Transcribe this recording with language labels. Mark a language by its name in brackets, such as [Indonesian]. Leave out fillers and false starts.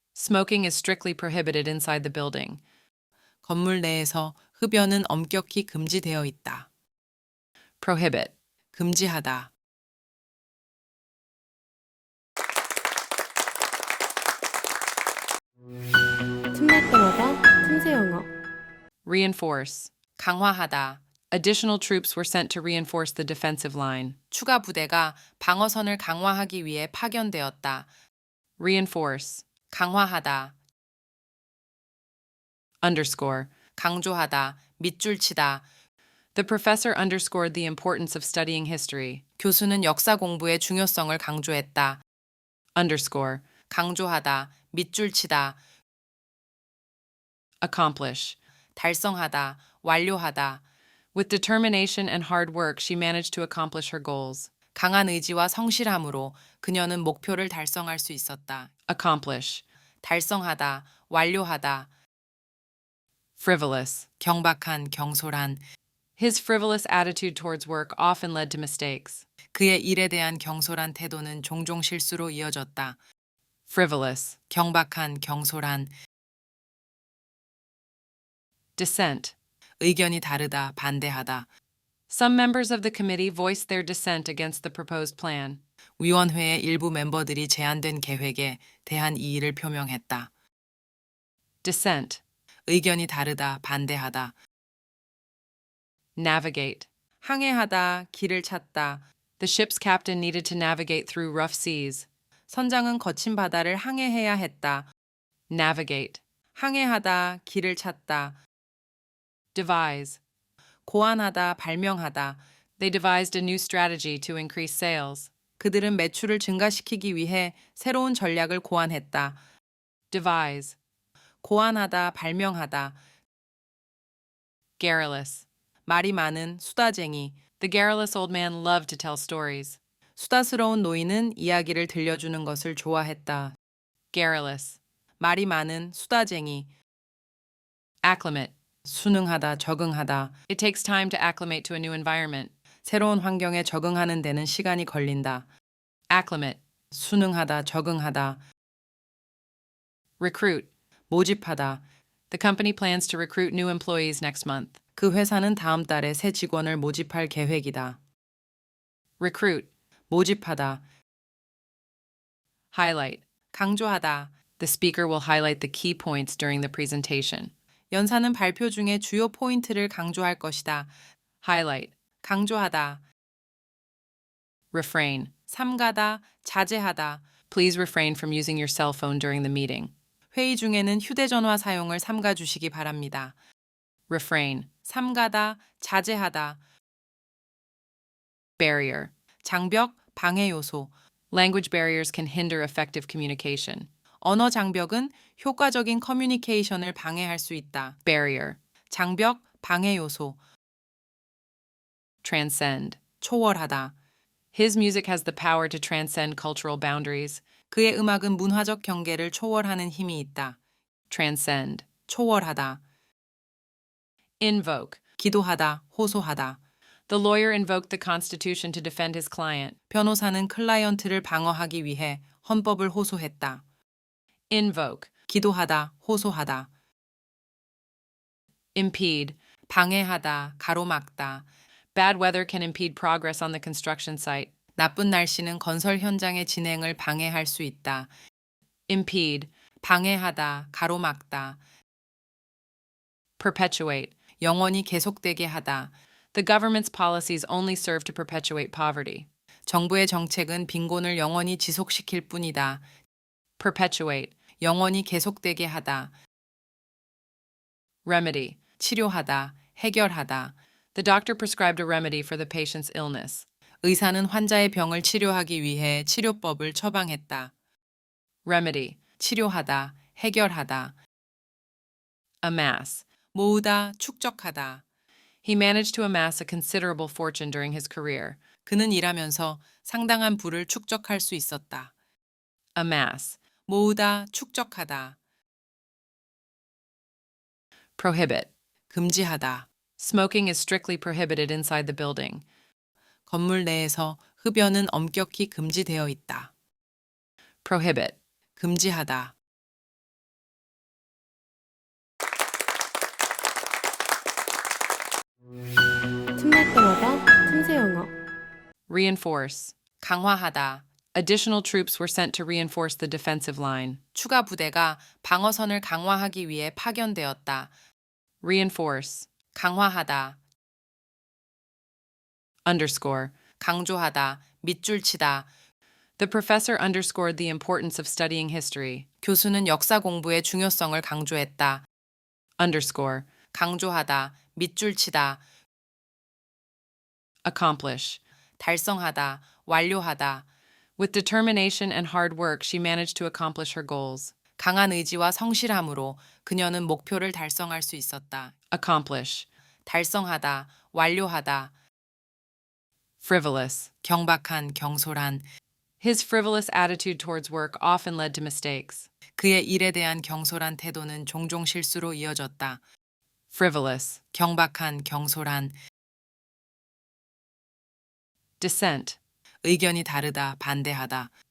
[English] Smoking is strictly prohibited inside the building. [Korean] 건물 내에서 흡연은 엄격히 금지되어 있다. Prohibit. 금지하다. 틈날 때마다 틈새 영어. Reinforce. 강화하다. [English] Additional troops were sent to reinforce the defensive line. [Korean] 추가 부대가 방어선을 강화하기 위해 파견되었다. [English] Reinforce. [Korean] 강화하다, [English] Underscore. [Korean] 강조하다, 밑줄 치다. [English] The professor underscored the importance of studying history. [Korean] 교수는 역사 공부의 중요성을 강조했다. [English] Underscore. [Korean] 강조하다, 밑줄 치다. [English] Accomplish. [Korean] 달성하다, 완료하다. [English] With determination and hard work, she managed to accomplish her goals. [Korean] 강한 의지와 성실함으로 그녀는 목표를 달성할 수 있었다. [English] Accomplish. [Korean] 달성하다, 완료하다. [English] Frivolous. [Korean] 경박한, 경솔한. [English] His frivolous attitude towards work often led to mistakes. [Korean] 그의 일에 대한 경솔한 태도는 종종 실수로 이어졌다. [English] Frivolous. [Korean] 경박한, 경솔한. [English] Dissent. [Korean] 의견이 다르다, 반대하다. [English] Some members of the committee voiced their dissent against the proposed plan. [Korean] 위원회의 일부 멤버들이 제안된 계획에 대한 이의를 표명했다. Dissent. 의견이 다르다, 반대하다. Navigate. 항해하다, 길을 찾다. [English] The ship's captain needed to navigate through rough seas. [Korean] 선장은 거친 바다를 항해해야 했다. Navigate. 항해하다, 길을 찾다. Devise. 고안하다, 발명하다. [English] They devised a new strategy to increase sales. [Korean] 그들은 매출을 증가시키기 위해 새로운 전략을 고안했다. Devise. 고안하다, 발명하다. Garrulous. 말이 많은 수다쟁이. [English] The garrulous old man loved to tell stories. [Korean] 수다스러운 노인은 이야기를 들려주는 것을 좋아했다. Garrulous. 말이 많은 수다쟁이. Acclimate. 순응하다, 적응하다. [English] It takes time to acclimate to a new environment. [Korean] 새로운 환경에 적응하는 데는 시간이 걸린다. Acclimate. 순응하다, 적응하다. Recruit. 모집하다. [English] The company plans to recruit new employees next month. [Korean] 그 회사는 다음 달에 새 직원을 모집할 계획이다. Recruit. 모집하다. Highlight. 강조하다. [English] The speaker will highlight the key points during the presentation. [Korean] 연사는 발표 중에 주요 포인트를 강조할 것이다. Highlight. 강조하다. Refrain. 삼가다, 자제하다. [English] Please refrain from using your cell phone during the meeting. [Korean] 회의 중에는 휴대전화 사용을 삼가 주시기 바랍니다. Refrain. 삼가다, 자제하다. Barrier. 장벽, 방해 요소. [English] Language barriers can hinder effective communication. [Korean] 언어 장벽은 효과적인 커뮤니케이션을 방해할 수 있다. Barrier. 장벽, 방해 요소. Transcend. 초월하다. [English] His music has the power to transcend cultural boundaries. [Korean] 그의 음악은 문화적 경계를 초월하는 힘이 있다. Transcend. 초월하다. Invoke. 기도하다, 호소하다. [English] The lawyer invoked the Constitution to defend his client. [Korean] 변호사는 클라이언트를 방어하기 위해 헌법을 호소했다. Invoke. 기도하다, 호소하다. [English] Impede. [Korean] 방해하다, 가로막다. [English] Bad weather can impede progress on the construction site. [Korean] 나쁜 날씨는 건설 현장의 진행을 방해할 수 있다. Impede. 방해하다, 가로막다. Perpetuate. 영원히 계속되게 하다. [English] The government's policies only serve to perpetuate poverty. [Korean] 정부의 정책은 빈곤을 영원히 지속시킬 뿐이다. Perpetuate. 영원히 계속되게 하다. Remedy. 치료하다, 해결하다. [English] The doctor prescribed a remedy for the patient's illness. [Korean] 의사는 환자의 병을 치료하기 위해 치료법을 처방했다. Remedy. 치료하다, 해결하다. Amass. 모으다, 축적하다. [English] He managed to amass a considerable fortune during his career. [Korean] 그는 일하면서 상당한 부를 축적할 수 있었다. Amass. 모으다, 축적하다. Prohibit. 금지하다. [English] Smoking is strictly prohibited inside the building. [Korean] 건물 내에서 흡연은 엄격히 금지되어 있다. Prohibit. 금지하다. 틈날 때마다 틈새 영어. [English] Reinforce. [Korean] 강화하다. [English] Additional troops were sent to reinforce the defensive line. [Korean] 추가 부대가 방어선을 강화하기 위해 파견되었다. [English] Reinforce. [Korean] 강화하다. [English] underscore. [Korean] 강조하다, 밑줄 치다. [English] The professor underscored the importance of studying history. [Korean] 교수는 역사 공부의 중요성을 강조했다. [English] underscore. [Korean] 강조하다, 밑줄 치다. [English] accomplish. [Korean] 달성하다, 완료하다. [English] With determination and hard work, she managed to accomplish her goals. [Korean] 강한 의지와 성실함으로 그녀는 목표를 달성할 수 있었다. [English] accomplish. [Korean] 달성하다, 완료하다. [English] frivolous. [Korean] 경박한, 경솔한. [English] His frivolous attitude towards work often led to mistakes. [Korean] 그의 일에 대한 경솔한 태도는 종종 실수로 이어졌다. [English] frivolous. [Korean] 경박한, 경솔한. [English] dissent. [Korean] 의견이 다르다, 반대하다.